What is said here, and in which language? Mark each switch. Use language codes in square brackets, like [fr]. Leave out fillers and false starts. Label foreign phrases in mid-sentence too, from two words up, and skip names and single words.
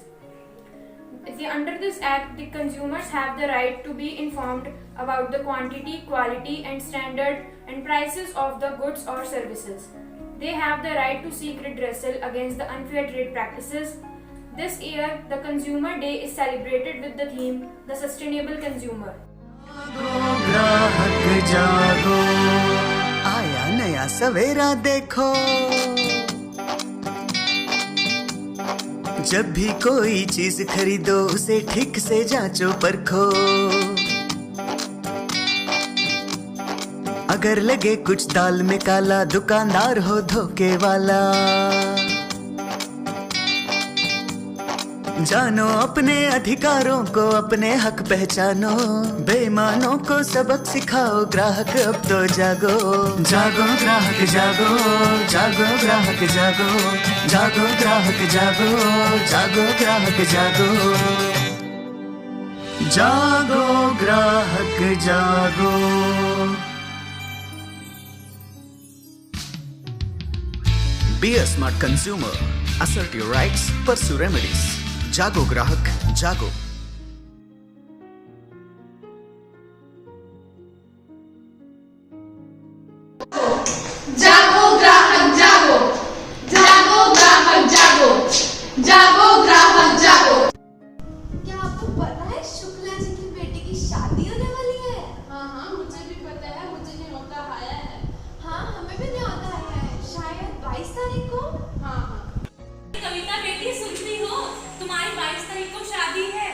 [en] Under this act, the consumers have the right to be informed about the quantity, quality, and standard and prices of the goods or services. They have the right to seek redressal against the unfair trade practices. This year, the Consumer Day is celebrated with the theme, The Sustainable Consumer. [hi] ग्राहक जागो, आया नया सवेरा देखो, जब भी कोई चीज खरीदो उसे ठीक से जांचो परखो, अगर लगे कुछ दाल में काला दुकानदार हो धोखे वाला, जानो अपने अधिकारों को, अपने हक पहचानो, बेईमानों को सबक सिखाओ, ग्राहक अब तो जागो, जागो ग्राहक जागो, जागो ग्राहक जागो, जागो ग्राहक जागो, जागो ग्राहक जागो, जागो ग्राहक जागो। [en] Be a smart consumer. Assert your rights, pursue remedies. [hi] जागो ग्राहक जागो। जागो ग्राहक जागो, जागो ग्राहक जागो, जागो ग्राहक जागो। क्या आपको पता है शुक्ला जी की बेटी की शादी होने वाली है? हाँ, मुझे भी पता है, मुझे न्योता आया है। हाँ, हमें भी न्योता आया है, शायद 22 तारीख को। हाँ। कविता बेटी सुनती हो, तुम्हारी 22 तारीख को शादी है।